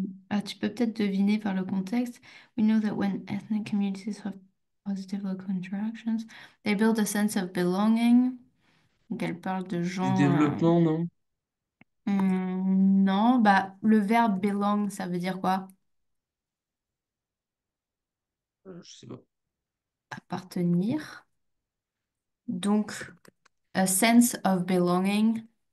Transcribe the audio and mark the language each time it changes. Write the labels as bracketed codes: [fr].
[fr] Ah, tu peux peut-être deviner par le contexte. [en] We know that when ethnic communities have positive local interactions, they build a sense of belonging. [fr] Donc, elle parle de Du gens. développement, non? Non, bah, le verbe belong, ça veut dire quoi? Je sais pas. Appartenir. Donc, [en] a sense of belonging,